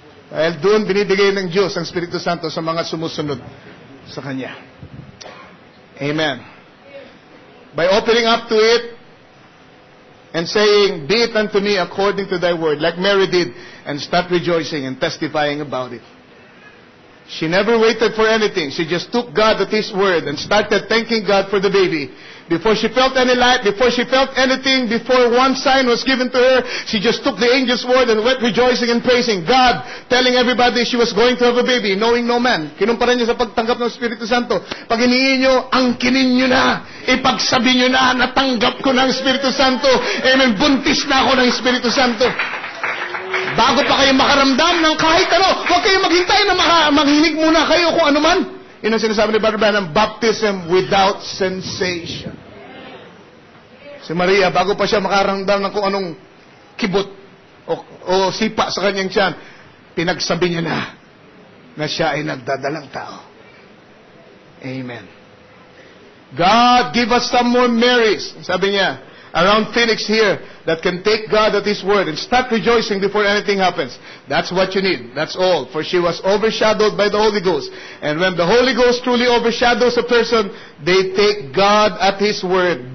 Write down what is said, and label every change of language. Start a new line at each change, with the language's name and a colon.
Filipino: Dahil doon binibigay ng Diyos ang Espiritu Santo sa mga sumusunod sa Kanya. Amen.
English: By opening up to it and saying, be it unto me according to thy word, like Mary did, and start rejoicing and testifying about it. She never waited for anything. She just took God at His word and started thanking God for the baby. Before she felt any light, before she felt anything, before one sign was given to her, she just took the angel's word and went rejoicing and praising God, telling everybody she was going to have a baby, knowing no man.
Filipino: Kinumpara niya sa pagtanggap ng Espiritu Santo. Pag hinihingi nyo, angkinin nyo na. Ipagsabi nyo na, natanggap ko ng Espiritu Santo. Amen. Buntis na ako ng Espiritu Santo. Bago pa kayo makaramdam ng kahit ano, huwag kayo maghintay na maghinig muna kayo kung ano man. Yun ang sinasabi ni Brother Branham,
English: baptism without sensation.
Filipino: Si Maria, bago pa siya makaramdam ng kung anong kibot o sipa sa kanyang tiyan, pinagsabi niya na siya ay nagdadalang tao. Amen.
English: God, give us some more Marys.
Filipino: Sabi niya,
English: around Phoenix here, that can take God at His word and start rejoicing before anything happens. That's what you need. That's all. For she was overshadowed by the Holy Ghost. And when the Holy Ghost truly overshadows a person, they take God at His word.